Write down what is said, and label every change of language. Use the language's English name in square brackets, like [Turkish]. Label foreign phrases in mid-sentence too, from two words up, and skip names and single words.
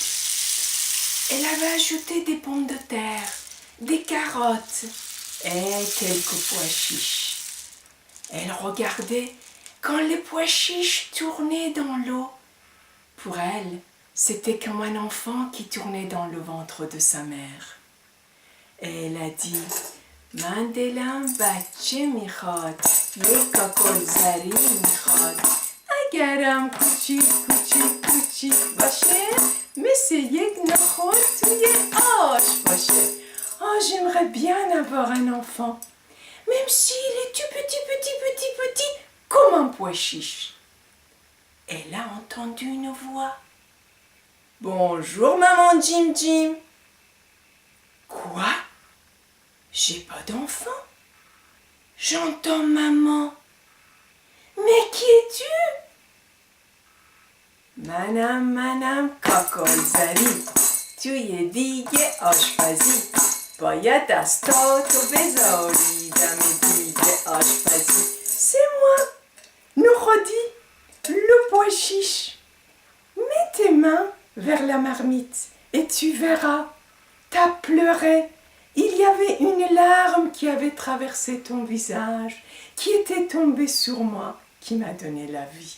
[French] Elle avait ajouté des pommes de terre, des carottes et quelques pois chiches. Elle regardait quand les pois chiches tournaient dans l'eau. Pour elle, c'était comme un enfant qui tournait dans le ventre de sa mère. Et elle a dit « [Persian] من دلم بچه می‌خواد، یک کاکل زری می‌خواد. اگرم کوچیک کوچیک کوچیک بچه, مثل یک نخود توی آش باشه. [French] Oh, j'aimerais bien avoir un enfant, même s'il est tout petit, comme un pois chiche. Elle a entendu une voix. Bonjour, maman Jim Jim. Quoi? J'ai pas d'enfant. J'entends maman. Mais qui es-tu? [Persian] منم کاکل زری توی دیگه آشپزی باید دستاتو بذاری دم دیگه آشپزی. [French] C'est moi, Nokhodi, le pois chiche. Mets tes mains vers la marmite et tu verras. T'as pleuré. Il y avait une larme qui avait traversé ton visage, qui était tombée sur moi, qui m'a donné la vie.